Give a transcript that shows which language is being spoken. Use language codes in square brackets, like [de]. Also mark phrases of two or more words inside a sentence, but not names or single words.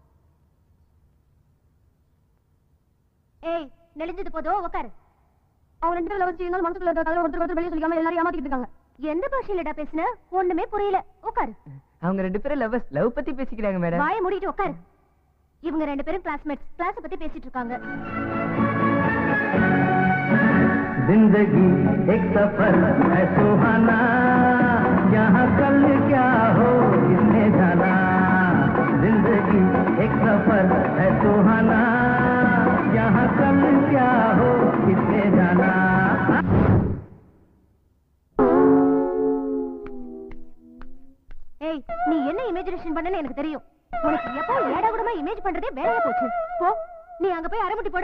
[ta] ஏய், நெளிஞ்சது போதும், உட்காரு. அவங்க ரெண்டு பேரும் வச்சு எங்க மனசுக்குள்ள கதை ஒருத்தர் வெளியே சொல்லிக்காம எல்லாரும் ஏமாத்திட்டு இருக்காங்க. எந்த பாஷையிலடா பேசுன? ஒண்ணுமே புரியல. உட்காரு. அவங்க ரெண்டு பேரும் லவ் பத்தி பேசிக்கிறாங்க மேடம். வாயை மூடிட்டு உட்காரு. இவங்க ரெண்டு பேரும் கிளாஸ்மேட்ஸ், கிளாஸ் பத்தி பேசிட்டு இருக்காங்க. [hi] जिंदगी एक सफर है सुहाना, यहाँ कल क्या हो किसने जाना। जिंदगी एक सफर है सुहाना, यहाँ कल क्या हो किसने जाना। [ta] ஏய், நீ என்ன இமேஜினேஷன் பண்ணனு எனக்கு தெரியும். உனக்கு எப்போ ஏடா கூடமா இமேஜ் பண்றதே வேலையா போச்சு. போ, நீ அங்க போய் அரைமுட்டி போடு.